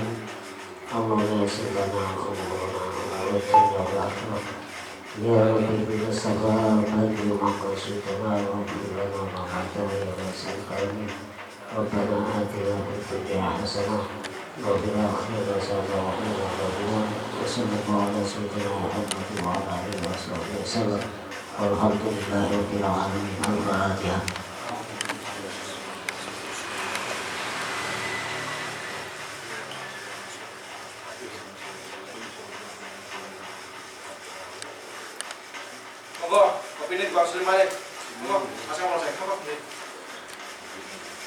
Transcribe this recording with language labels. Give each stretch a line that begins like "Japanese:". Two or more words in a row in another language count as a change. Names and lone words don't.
Arabic: اللهم يسر لنا أمورنا ويسر الآخرة يا ربي بالمصطفى فاجر مقاصدنا واغفر لنا ما مضى يا واسع الكرم. ربنا آتنا في الدنيا حسنة وفي الآخرة حسنة وقنا عذاب النار. وصلى الله على سيدنا محمد وعلى آله وصحبه وسلم والحمد لله رب العالمين. الفاتحة.
Indonesian: Monggo, kopi ini Bang Sulim balik.
Javanese: Monggo, Mas Kapolsek, monggo.